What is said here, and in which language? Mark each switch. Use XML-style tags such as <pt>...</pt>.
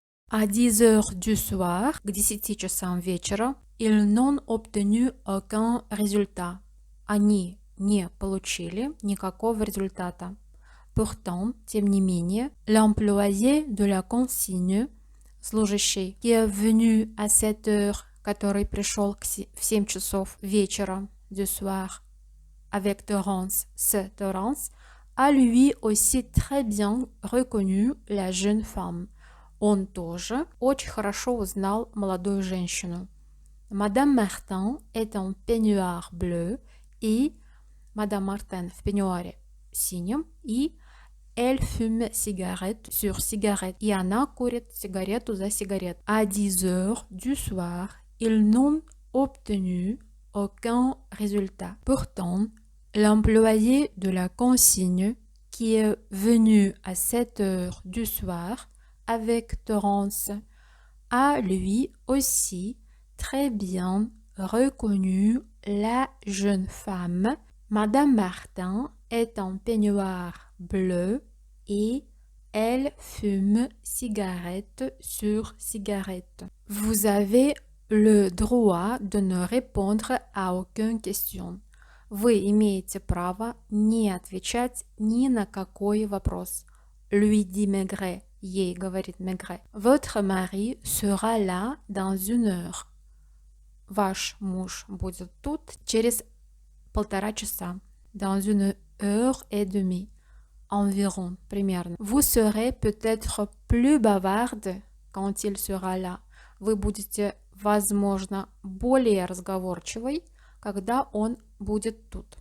<fr>À 10 heures du soir,</fr> <ru>к 10 часам вечера,</ru> <fr>ils n'ont obtenu aucun résultat.</fr> <ru>Они не получили никакого результата.</ru> <fr>Pourtant,</fr> <ru>тем не менее,</ru> <fr>l'employé de la consigne,</fr> <ru>служащий,</ru> <fr>qui est venu à 7 heures,</fr> <ru>который пришел в 7 часов вечера,</ru> <fr>du soir, avec Torrance,</fr> <ru>с Torrance,</ru> <fr>a lui aussi très bien reconnu la jeune femme.</fr> <ru>Он тоже очень хорошо узнал молодую женщину.</ru> <fr>Madame Martin est en peignoir bleu</fr> <ru>и Madame Martin в пеньюаре синем и</ru> <fr>elle fume cigarette sur cigarette.</fr> <ru>И она курит сигарету за сигарет.</ru> <fr>À 10 heures du soir, ils n'ont obtenu aucun résultat. Pourtant, l'employé de la consigne qui est venu à 7 heures du soir avec Torrance a lui aussi très bien reconnu la jeune femme. Madame Martin est en peignoir bleu et elle fume cigarette sur cigarette. Vous avez le droit de ne répondre à aucune question.</fr> <ru>Вы имеете право не отвечать ни на какой вопрос.</ru> <fr>Lui dit Maigret.</fr> <ru>Ей говорит Maigret.</ru> <fr>Votre mari sera là dans une heure.</fr> <ru>Ваш муж будет тут через 1,5 часа.</ru> <fr>Dans une heure et demie. Environ,</fr> <ru>примерно.</ru> <fr>Vous serez peut-être plus bavarde quand il sera là.</fr> <ru>Вы будете, возможно, более разговорчивой, когда он будет тут.</ru>